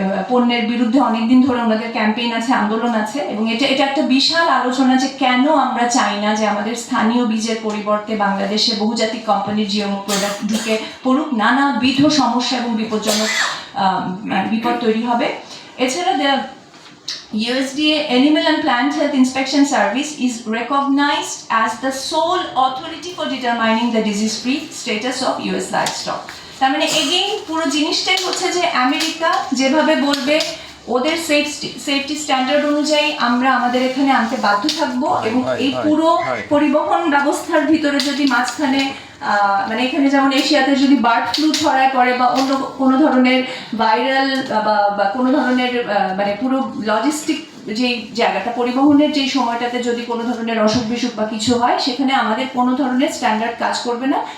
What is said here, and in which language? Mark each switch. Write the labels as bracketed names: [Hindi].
[Bangla] পণ্যের বিরুদ্ধে অনেকদিন ধরে ওনাদের ক্যাম্পেইন আছে, আন্দোলন আছে, এবং এটা একটা বিশাল আলোচনা যে কেন আমরা চাই না যে আমাদের স্থানীয় বীজের পরিবর্তে বাংলাদেশে বহুজাতিক কোম্পানির জিএমও প্রোডাক্ট ঢুকে পড়ুক, নানাবিধ সমস্যা এবং বিপজ্জনক বিপদ তৈরি হবে। [English] এছাড়া USDA Animal and Plant Health Inspection Service is recognized as the sole authority for determining the disease-free status of US livestock. [Bangla] তার মানে এগেইন পুরো জিনিসটাই হচ্ছে যে আমেরিকা যেভাবে বলবে ওদের সেফটি স্ট্যান্ডার্ড অনুযায়ী আমরা আমাদের এখানে আনতে বাধ্য থাকবো, এবং এই পুরো পরিবহন ব্যবস্থার ভিতরে যদি মাঝখানে মানে এখানে যেমন এশিয়াতে যদি বার্ড ফ্লু ছড়ায় পড়ে বা অন্য কোনো ধরনের ভাইরাল বা কোনো ধরনের মানে পুরো লজিস্টিক যেই জায়গাটা পরিবহনের যেই সময়টাতে যদি কোনো ধরনের অসুখ বিসুখ বা কিছু হয়, সেখানে আমাদের কোনো ধরনের স্ট্যান্ডার্ড কাজ করবে না।